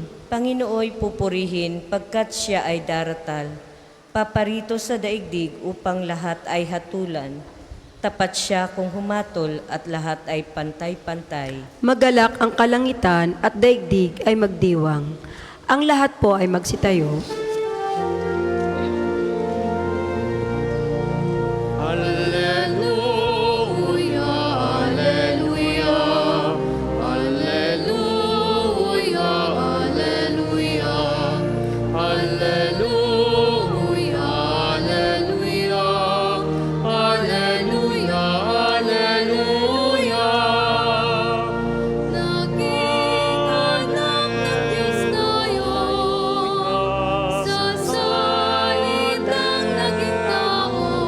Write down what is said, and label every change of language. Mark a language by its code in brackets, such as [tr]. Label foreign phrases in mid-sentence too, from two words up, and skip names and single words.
[tl] Panginooy pupurihin pagkat siya ay daratal. Paparito sa daigdig upang lahat ay hatulan. Tapat siya kung humatol at lahat ay pantay-pantay. Magalak ang kalangitan at daigdig ay magdiwang. Ang lahat po ay magsitayo. [la] Alleluia, alleluia, alleluia, alleluia, alleluia, alleluia, alleluia, alleluia. [tl] Nakikanap ng Diyos tayo sa salitang naging tao.